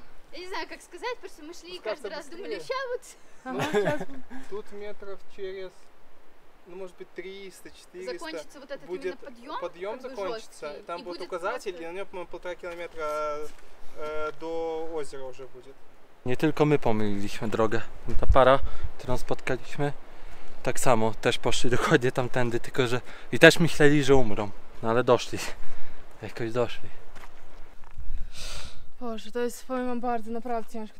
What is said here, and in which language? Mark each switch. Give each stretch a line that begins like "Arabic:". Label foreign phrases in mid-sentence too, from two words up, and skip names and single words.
Russian: Я не знаю, как сказать, потому что мы шли и каждый раз думали, ща вот. Ага, сейчас. Тут метров через, ну может быть 300-400 Закончится вот этот будет именно подъем как бы закончится, жесткий, там и будет будет указатель, просто- и на нем, по-моему, 1,5 километра до озера уже будет.
Polish: Nie tylko my pomyliliśmy drogę. Ta para, którą spotkaliśmy, tak samo też poszli dokładnie tamtędy, tylko że i też myśleli, że umrą. No ale doszli. Jakoś doszli. Boże, to jest, powiem wam, bardzo naprawdę ciężko.